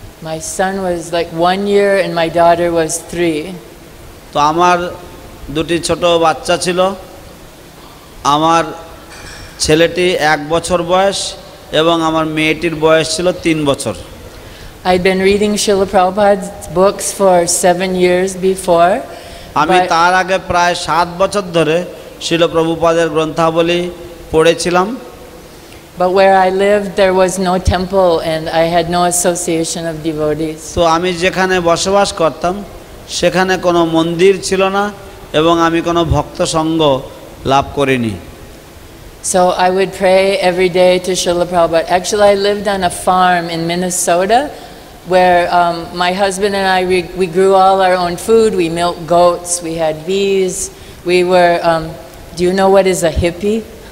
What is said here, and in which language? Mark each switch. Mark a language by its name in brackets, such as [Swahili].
[English] My son was like 1 year and my daughter was 3. [Bangla] তো আমার দুটি ছোট বাচ্চা ছিল। আমার ছেলেটি 1 বছর বয়স এবং আমার মেয়েটির বয়স ছিল 3 বছর। [English] I'd been reading Srila Prabhupada's books for 7 years before. [Bangla] আমি তার আগে প্রায় 7 বছর ধরে শিল প্রভুপাদের গ্রন্থাবলী পড়েছিলাম। [English] But where I lived there was no temple and I had no association of devotees. [Bangla] তো আমি যেখানে বসবাস করতাম সেখানে কোনো মন্দির ছিল না এবং আমি কোনো ভক্ত সঙ্গ লাভ করিনি। [English] So I would pray every day to Srila Prabhupada. Actually I lived on a farm in Minnesota where my husband and I, we grew all our own food. We milked goats, we had bees. We were, do you know what is a hippie?